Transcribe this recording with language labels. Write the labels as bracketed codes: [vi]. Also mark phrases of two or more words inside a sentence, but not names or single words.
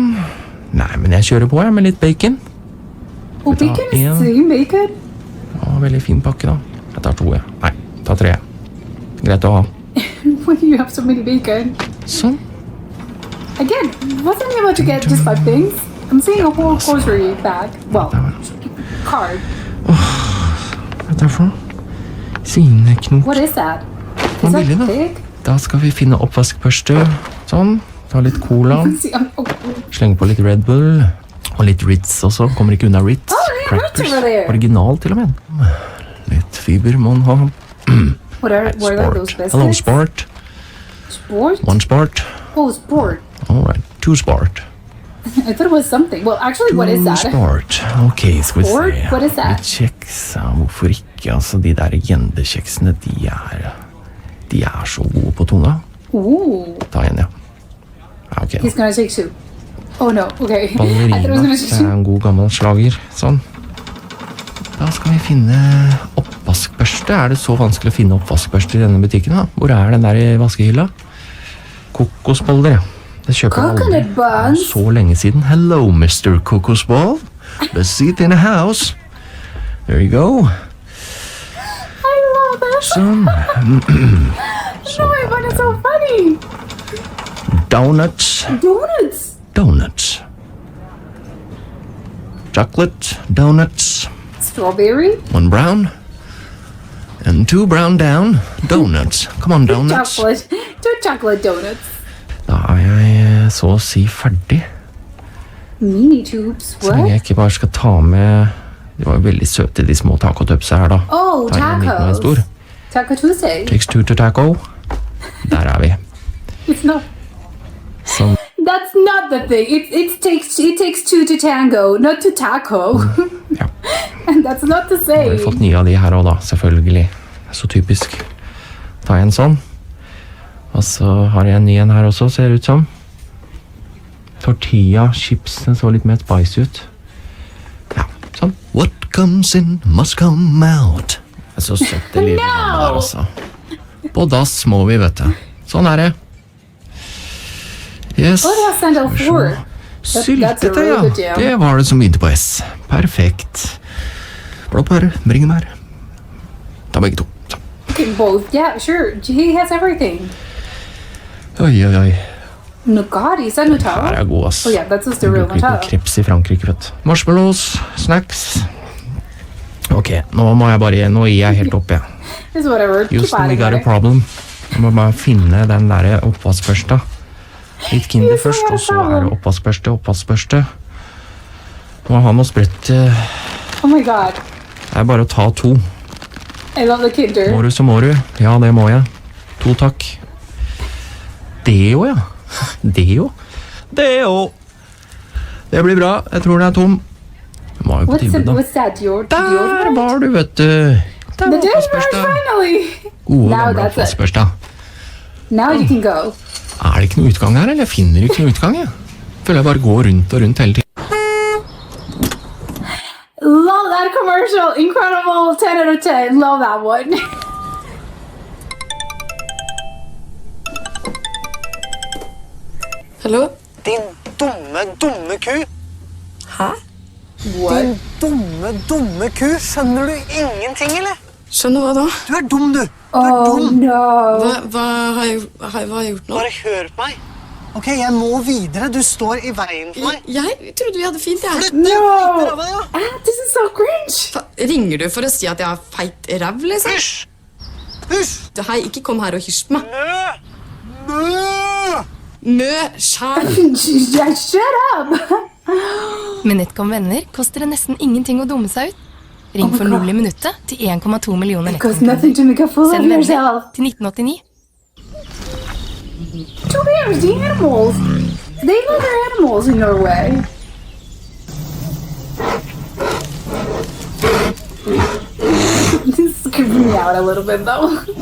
[no] Nei, men jeg kjører på, jeg, med litt bacon. [en] Oh, [no] Vi tar [en] bacon is [no] en. [en] same bacon? [no] Ja, veldig fin pakke, da. Jeg tar 2, ja. Nei, tar 3. Greit å ha. [en] Why do you have so many bacon? [no] Sånn. [en] Again, wasn't he about to get just 5 things? I'm seeing a whole grocery bag. Well, card. [no] Hva er det for noe? Svineknok. [en] What is that? [no] Hva [en] Is that [no] billig, da? [en] pig? [no] Da skal vi finne oppvaskbørste. Sånn. Ta litt cola. [en] See, oh, [no] Slenge på litt Red Bull. Og litt Ritz også. Kommer ikke unna Ritz. [en] Oh, they have Ritz over there. [no] Original, til og med. Litt fiber må man ha. [en] what are like those biscuits? Hello, Sport. Sport? 1 Sport. Oh, sport. Alright, 2 Sport. I thought it was something. Well, actually, what is 2 that? [no] Sport. Ok, skal vi [en] Sport? [no] se. [en] What is that? [no] Litt kjeks. Ja, hvorfor ikke? Altså, de der gjendekjeksene, de er så gode på tunga. [en] Ooh, [no] Ta en, ja. Ja, ok. [en] he's gonna take 2. Oh no, okay. I thought it [no] Ballerina. [en] was gonna [no] Det [en] take [no] er [en] 2. [no] en god gammel slager. Sånn. Da skal vi finne oppvaskbørste. Er det så vanskelig å finne oppvaskbørste i denne butikken, da? Hvor er den der i vaskehylla? Kokosboller, ja. Det kjøper jeg aldri. [en] Coconut buns? [no] Så lenge siden. [en] Hello, Mr. Cocosball. The seat in the house. There you go. I love that. [no] Sånn. [en] No, but it's so funny. Donuts. Donuts. Donuts. Chocolate donuts. Strawberry. 1 brown. And 2 brown down. Donuts. Come on, donuts. Chocolate. 2 chocolate donuts. [no] Da er jeg så å si ferdig. [en] Mini tubes. [no] Så lenge [en] What? [no] jeg ikke bare skal ta med. De var jo veldig søte, de små tacotupsa her, da. [en] Oh, [no] Tar jeg en liten og en stor. [en] tacos. Taco Tuesday. Takes 2 to taco. [no] Der er vi. [en] It's not. [no] Sånn. [en] That's not the thing. It takes 2 to tango, not to taco. [no] Ja. [en] And that's not the [no] Nå har vi [en] same. [no] fått nye av de her også, da. Selvfølgelig. Så typisk. Ta en sånn. Og så har jeg en ny en her også, ser det ut som. Tortilla, chips, den så litt mer spicy ut. Ja, sånn. [en] What comes in must come out. [no] Det er så søtt det lille landet der, altså. På dass må vi, vet du. Sånn er det. [en] Yes. What was Sandal for? that's a [no] Syltete, [en] really [no] ja. [en] good jam. [no] Det var det som begynte på S. Perfekt. Blåbær, bringebær. Ta begge to. Sånn. [en] Okay, both. Yeah, sure. He has everything. [no] Oi, oi, oi. Nugatti. [en] Is that Nutella? [no] Her er god, ass. [en] Oh yeah, that's just the real [no] Bruker ikke [en] Nutella. [no] kreps i Frankrike, vet du. [en] Marshmallows, snacks. [no] Ok, nå må jeg bare, nå gir jeg helt opp, jeg. [en] It's whatever. Keep Houston, we adding got a it. problem. [no] Jeg må bare finne den der oppvaskbørsta. Litt Kinder [en] Houston, [no] først, [en] we got a [no] og så er det [en] problem. [no] oppvaskbørste. Må ha noe sprøtt. [en] Oh my god. [no] Det er bare å ta 2. [en] I love the Kinder. [no] Må du, så må du. Ja, det må jeg. 2 takk. Deo, ja. Deo. Deo. Det blir bra. Jeg tror den er tom. Den var jo på tilbud, da. [en] What's that? Your [no] Der [en] deodorant? [no] var du, vet du. Der [en] The [no] var [en] deodorant [no] oppvaskbørsta. [en] finally. [no] Gode, [en] Now [no] gamle [en] that's it. [no] oppvaskbørsta. [en] Now you can go. [no] Er det ikke noe utgang her, eller? Jeg finner ikke noe utgang, jeg. Føler jeg bare går rundt og rundt hele tiden. [en] Love that commercial. Incredible. 10 out of 10. Love that one. [no] Hallo? Din dumme ku. Hæ? Din dumme ku. Skjønner du ingenting, eller? Skjønner hva da? Du er dum, du. [en] Oh no. [no] Hva har jeg gjort nå? Bare hør på meg. Ok, jeg må videre. Du står i veien for meg. Jeg trodde vi hadde fint, jeg. Flytt deg [en] No. [no] av meg, ja. [en] Ah, this is so cringe. [no] Ringer du for å si at jeg har feit ræv, liksom? Hysj! Hysj! Hei, ikke kom her og hysj på meg. Mø! Mø! Mø, skjær. [en] Shut up. [no] Med Netcom venner koster det nesten ingenting å dumme seg ut. Ring for 0 i minuttet til 1,2 millioner [en] It costs [no] Netcom-kunder. [en] nothing to make a fool of [no] Send venner [en] yourself. [no] til 1989. [en] 2 bears, the animals. They love their animals in Norway. This is creeping me out a little bit though.